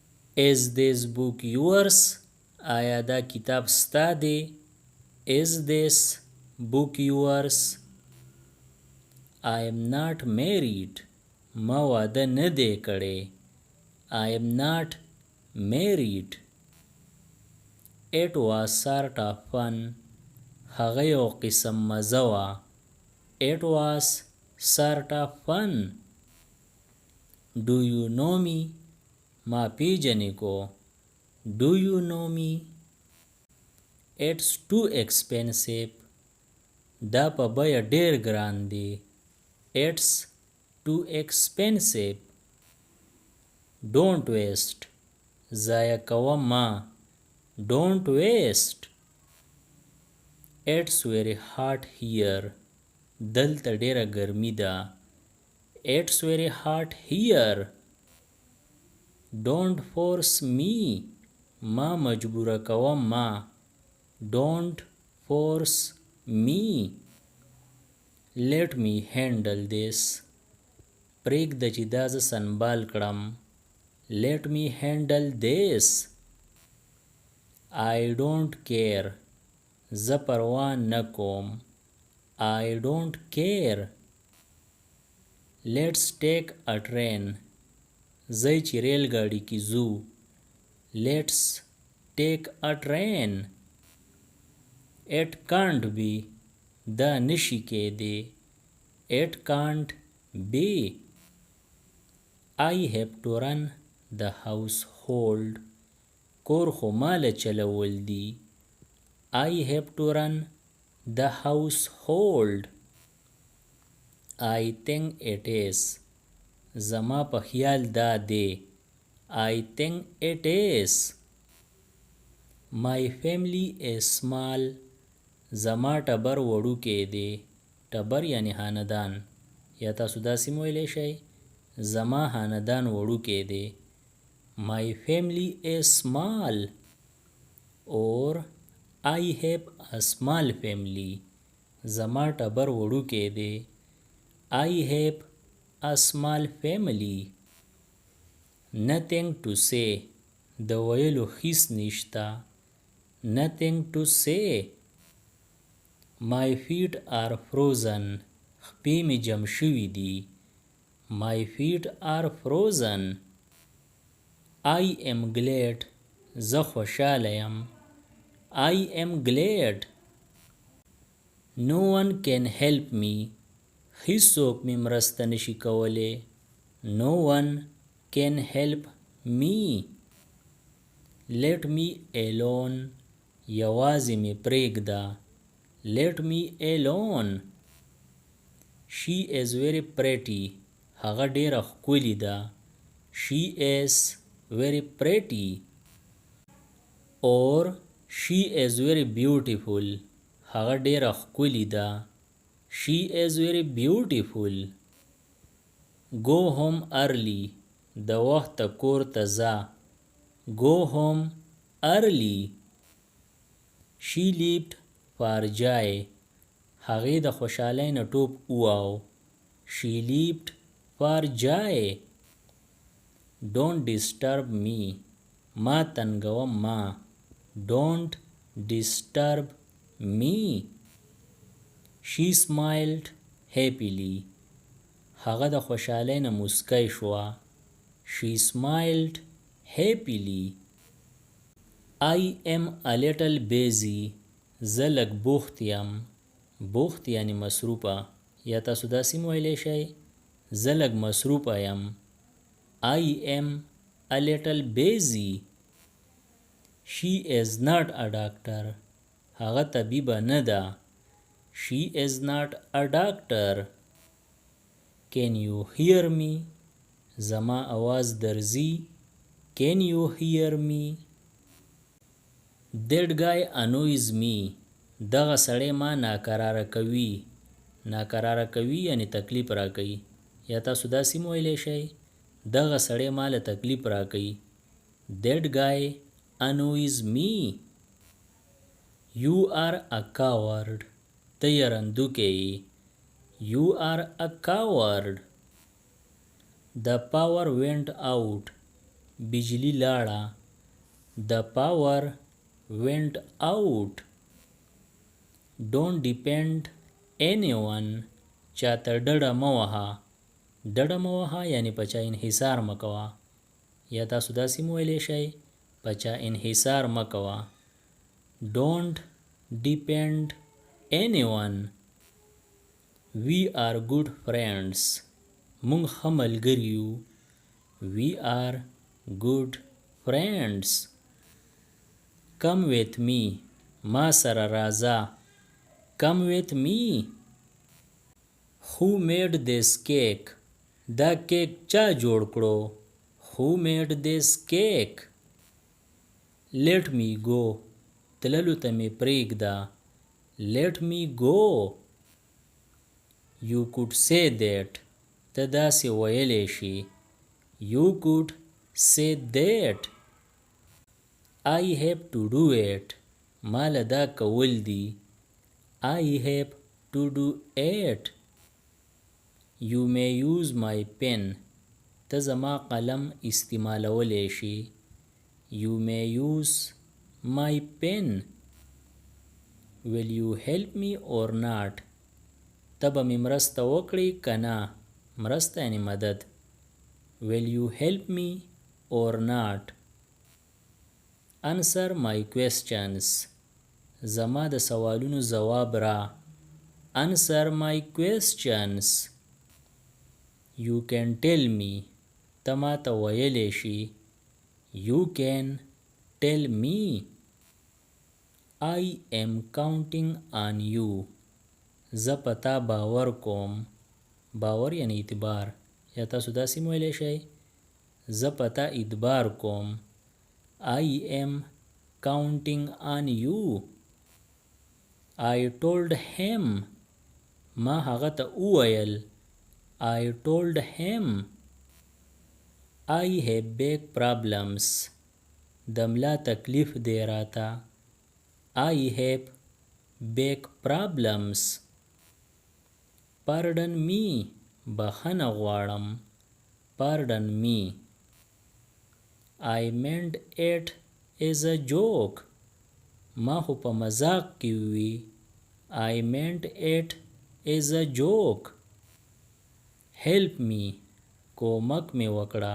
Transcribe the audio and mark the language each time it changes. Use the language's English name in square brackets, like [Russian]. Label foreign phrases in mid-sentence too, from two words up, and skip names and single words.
[English] Is this book yours? [Pashto] آیا دا کتاب ستا دی؟ [English] Is this book yours? I am not married. [Pashto] ما واده نه دی کړی. [English] I am not married. It was sort of fun. [Pashto] هغه یو قسم مزه وه. [English] It was sort of fun. Do you know me? [Pashto] ما پیژنې کو. [English] Do you know me? It's too expensive. [Pashto] دا په بیه ډیر ګران دی. [English] It's too expensive. Don't waste. [Pashto] ضایع کوه ما. [English] Don't waste. It's very hot here. [Pashto] دلته ډیره ګرمي ده. [English] It's very hot here. Don't force me. [Pashto] ما مجبوره کوه ما. [English] Don't force me. Let me handle this. [Pashto] پرېږده چې دا زه سنبال کړم. [English] Let me handle this. I don't care. [Pashto] زه پروا نه کوم. [English] I don't care. Let's take a train. [Pashto] ځئ چې ریل ګاډي کې ځو. [English] Let's take a train. It can't be. [Pashto] دا نشي کېدی. [English] It can't be. I have to run the household. [Pashto] کور خو ماله چلول دي. [English] I have to run the household. I think it is. [Pashto] زما په خیال دا دی. [English] I think it is. My family is small. [Pashto] زما ټبر وړوکی دی. ټبر یعنی خاندان. یا تاسو داسې هم ویلی شئ زما خاندان وړوکی دی. [English] My family is small. or I have a small family. [Pashto] زما ټبر وړوکی دی. [English] I have a small family. Nothing to say. [Pashto] د ویلو هیڅ نشته. [English] Nothing to say. My feet are frozen. [Pashto] خپې مې جم شوي دي. [English] My feet are frozen. I am glad. [Pashto] زه خوشحاله یم. [English] I am glad. No one can help me. [Pashto] هیڅوک مې مرسته نشي کولی. [English] No one can help me. Let me alone. [Pashto] یوازې مې پرېږده. [English] Let me alone. She is very pretty. [Pashto] هغه ډیره ښکلې ده. [English] She is very pretty. or she is very beautiful. [Pashto] هغه ډیره ښکلې ده. [English] She is very beautiful. Go home early. [Pashto] د وخته کور ته ځه. [English] Go home early. She leaped for joy. [Pashto] هغې د خوشحالۍ نه ټوپ وواهه. [English] She leaped for joy. Don't disturb me. [Pashto] ما تنګوه ما. [English] Don't disturb me. She smiled happily. [Pashto] هغه د خوشحالۍ نه مسکی شوه. [English] She smiled happily. I am a little busy. [Pashto] زه لږ بوخت یم. بوخت یعنی مصروفه. یا تاسو داسې هم ویلی شئ زه لږ مصروفه یم. [English] I am a little busy. She is not a doctor. [Pashto] هغه طبیبه نه ده. [English] She is not a doctor. Can you hear me? [Pashto] زما आवाज درځي. [English] Can you hear me? That guy annoys me. [Pashto] دغه سړی ما ناکراره کوي. ناکراره کوي یعنی تکلیف را کوي. یا تاسو داسې هم ویلی شئ دغه سړی ما له تکلیف را کوي. [English] That guy annoys me. You are a coward. [Pashto] ته یې رندوکی یې. [English] You are a coward. The power went out. [Pashto] بجلی لاړه. [English] The power went out. Don't depend anyone. [Pashto] چاته ډډه مه وهه. ډډه مه وهه یعنی په چا انحصار مه کوه. یا تاسو داسې هم ویلی شئ په چا انحصار مه کوه. [English] Don't depend anyone. We are good friends. [Pashto] مونږ ښه ملګري یو. [English] We are good friends. Come with me. [Pashto] ما سره راځه. [English] Come with me. Who made this cake? [Pashto] دا کیک چا جوړ کړو؟ [English] Who made this cake? Let me go. [Pashto] تللو ته مې پرېږده. [English] Let me go. You could say that. [Pashto] ته داسې ویلی شي. [English] You could say that. I have to do it. [Pashto] ما له دا کول دي. [English] I have to do it. You may use my pen. [Pashto] ته زما قلم استعمالولی شي. [English] You may use my pen. Will you help me or not? [Pashto] ته به مې مرسته وکړې که نه؟ مرسته یعنې مدد. [English] Will you help me or not? Answer my questions. [Pashto] زما د سوالونو ځواب را. [English] Answer my questions. You can tell me. [Pashto] ته ما ته ویلی شي. [English] You can tell me. I am counting on you. [Pashto] زه په تا باور کوم. باور یعنی اعتبار. یا تاسو داسې هم ویلی شئ زه په تا اعتبار کوم. [English] I am counting on you. I told him. [Pashto] ما هغه ته وویل. [English] I told him. I have big problems. [Pashto] د ملا تکلیف دی راته. [English] I have big problems. Pardon me. [Pashto] بخښنه غواړم. [English] Pardon me. I meant it as a joke. [Pashto] ما خو په مذاق کې وی. [English] I meant it as a joke. Help me. [Pashto] کومک مې وکړه.